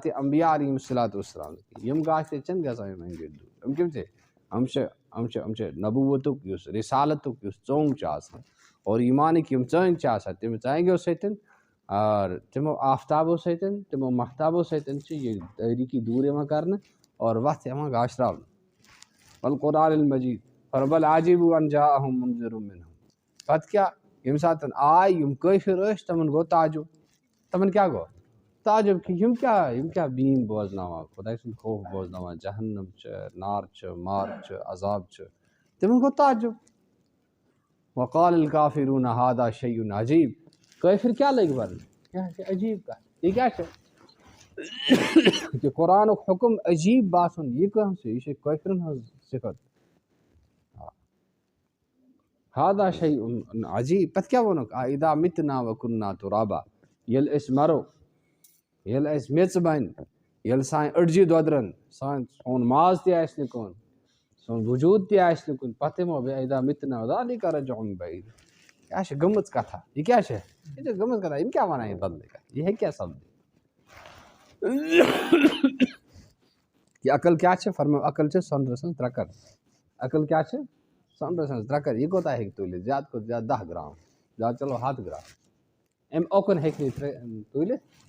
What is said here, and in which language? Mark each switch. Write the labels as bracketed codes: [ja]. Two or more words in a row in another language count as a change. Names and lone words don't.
[ks] اَمبیا [ar] علیہِم الصلاۃ والسلام [ks] یِم گاشہِ چھِنہٕ گژھان یِم اَنہِ گٔٹۍ دوٗر یِم کٔمۍ چھِ یِم چھِ نبوٗوتُک یُس رِسالتُک یُس ژوٚنٛگ چھُ آسان اور ایٖمانٕکۍ یِم ژٲنٛگۍ چھِ آسان تِم ژانٛگیو سۭتۍ اور تِمو آفتابو سۭتۍ تِمو محتابو سۭتۍ چھِ یہِ تٲریٖکی دوٗر یِوان کرنہٕ اور وَتھ یِوان گاشراونہٕ [ar] والقرآن المجیٖد فربل عاجیٖبُ ان جاءہُم منذِرٌ مِنْہُم [ks] پتہٕ کیٛاہ ییٚمہِ ساتہٕ آے یِم کٲفِر ٲسۍ تِمن گوٚو تعجُب تِمن کیٛاہ گوٚو تعجُب کہِ یِم کیٛاہ بیٖن بوزناوان خۄداے سُنٛد خوف بوزناوان جہنم چھِ نار چھِ مار چھِ عذاب چھِ تِمن گوٚو تعجُب [ar] وقال الکافروٗنَ ہذا شیء عجیٖب [ks] کٲفِر کیٛاہ لٔگۍ وَننہِ یہِ چھِ عجیٖب کَتھ یہِ کیٛاہ چھِ کہِ قرآنُک حُکُم عجیٖب باسُن یہِ کٕہٕنٛز چھِ یہِ چھِ کٲفرَن ہٕنٛز صِفت [ar] ہذا شیء عجیٖب [ks] پَتہٕ کیٛاہ ووٚنُکھ [ar] اذا مِتنا وکننا تُرابا [ks] ییٚلہِ أسۍ مَرو ییٚلہِ اَسہِ میٚژ بَنہِ ییٚلہِ سانہِ أڈجہِ دۄدرَن سون ماز تہِ آسہِ نہٕ کُن سون وجوٗد تہِ آسہِ نہٕ کُنہِ پَتہٕ یِمو [ar] اذا مِتنا ذالِکَ رَجْعٌ بَعیٖد [ks] یہِ چھِ گٔمٕژ کَتھا یہِ کیٛاہ چھِ یہِ چھِ گٔمٕژ کَتھا یِم کیٛاہ وَنان یہِ بدلٕے کَتھ یہِ ہیٚکہِ کیٛاہ سَپدِتھ یہِ عقل کیٛاہ چھِ فرمٲو عقل چھِ سۄنرٕ سٕنٛز ترٛکَر عقل کیٛاہ چھِ سۄنرٕ سٕنٛز ترٛکَر یہِ کوتاہ ہیٚکہِ تُلِتھ زیادٕ کھۄتہٕ زیادٕ 10 گرٛام یا چلو ہاتھ گرا اَمہِ اوکُن ہیٚکہِ نہٕ تُلِتھ